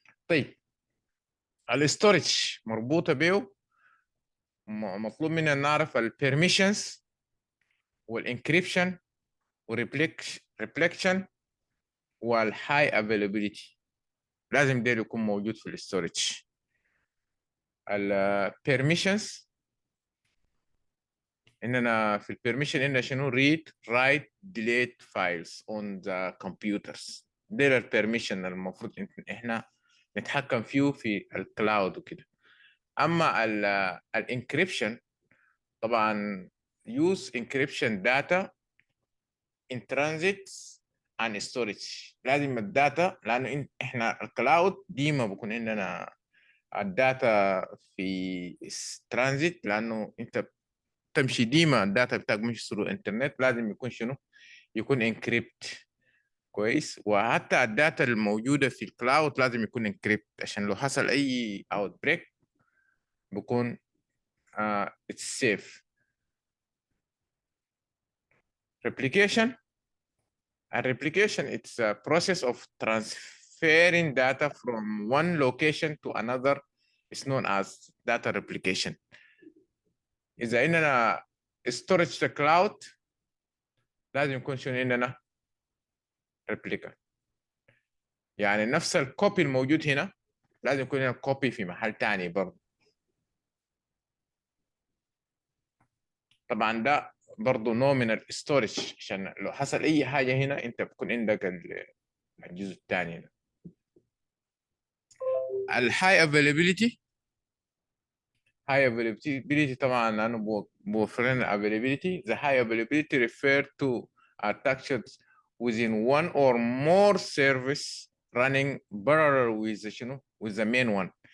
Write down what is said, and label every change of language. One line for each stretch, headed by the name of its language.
Arabic: طيب الاستورج مربوطه به مطلوب مننا نعرف البيرميشنز والانكريبشن والريفليكشن والهاي افيلابيلتي، لازم ده يكون موجود في الاستورج. البيرميشنز اننا في البيرميشن اننا شنو؟
English: read write delete files on the computers.
Arabic: ده البيرميشن المفروض احنا نتحكم فيه في الكلاود وكده. اما الانكريبشن طبعا
English: use encryption data in transit and storage.
Arabic: لازم الداتا، لانه احنا الكلاود ديما بكون عندنا الداتا في ترانزيت، لانه انت تمشي ديما الداتا بتاعك مش ثرو الانترنت، لازم يكون شنو؟ يكون انكريبت. كويس. وحتى الداتا الموجوده في الكلاود لازم يكون انكريبت، عشان لو حصل اي اوت بريك بكون اتس سيف.
English: replication a replication it's a process of transferring data from one location to another is known as data replication.
Arabic: اذا اننا
English: storage the cloud
Arabic: لازم يكون شنو عندنا؟ replica. يعني نفس الكوبي الموجود هنا لازم يكون هنا كوبي في محل تاني برضه. طبعا ده برضه نوع من الاستورج، عشان لو حصل اي حاجه هنا انت بكون عندك الجزء الثاني هنا. الهاي افيلابيلتي، high availability طبعا لانه بوفر لنا availability.
English: The high availability refer to architectures within one or more service running parallel with شنو؟ with the main one.